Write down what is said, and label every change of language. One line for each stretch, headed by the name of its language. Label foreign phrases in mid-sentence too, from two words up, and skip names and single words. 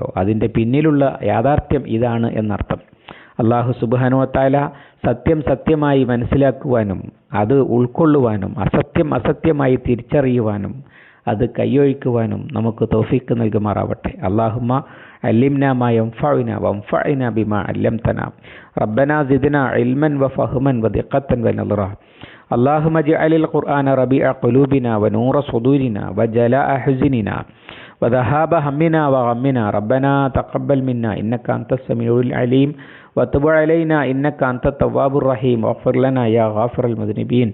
Malayalam: അതിൻ്റെ പിന്നിലുള്ള യാഥാർത്ഥ്യം ഇതാണ് എന്നർത്ഥം. അല്ലാഹു
Arabic: سبحانه وتعالى
Malayalam: സത്യം സത്യമായി മനസ്സിലാക്കുവാനും അത് ഉൾക്കൊള്ളുവാനും അസത്യം അസത്യമായി തിരിച്ചറിയുവാനും അത് കൈയൊഴിക്കുവാനും നമുക്ക് തൗഫീഖ് നൽകുമാറാവട്ടെ.
Arabic: اللهم علمنا ما ينفعنا وانفعنا بما علمتنا ربنا زدنا علما وفهما ودقة ونظرا. اللهم اجعل القرآن ربيع قلوبنا ونور صدورنا وجلاء حزننا وذهاب همنا وغمنا. ربنا تقبل منا إنك أنت السميع العليم وتب علينا إنك أنت التواب الرحيم واغفر لنا يا غافر المذنبين.